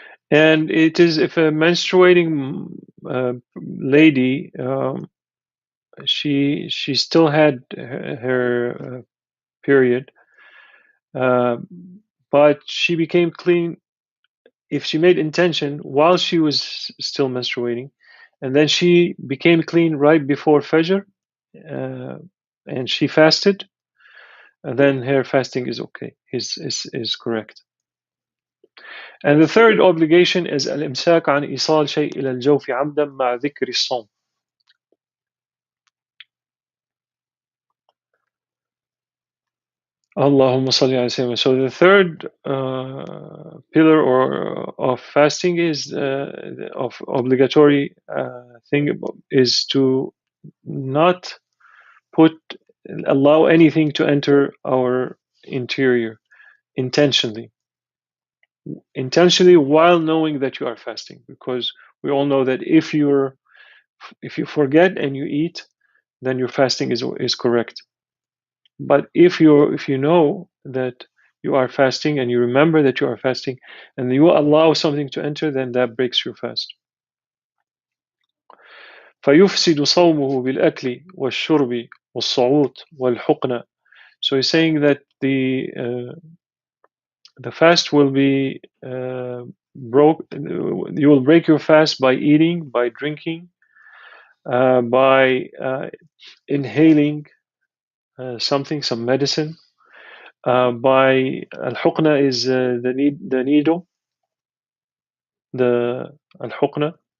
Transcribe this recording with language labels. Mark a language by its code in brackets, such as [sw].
[en] And it is if a menstruating lady, she still had her period, uh, but she became clean if she made intention while she was still menstruating, and then she became clean right before Fajr, uh, and she fasted, and then her fasting is okay, is correct. And the third obligation is [ar] الإمساك عن إيصال شيء إلى الجوف عمدا مع ذكر الصوم. Allahumma salli ala sayyidina. [en] So the third pillar or of fasting is of obligatory thing is to not put allow anything to enter our interior intentionally while knowing that you are fasting, because we all know that if you forget and you eat, then your fasting is correct. But if you know that you are fasting and you remember that you are fasting and you allow something to enter, then that breaks your fast. [ar] فيفسد صومه بالأكل والشرب والصعود والحقنة. [en] So he's saying that the fast will be broke. You will break your fast by eating, by drinking, by inhaling some medicine, by al-huqna is the needle, the al-huqna.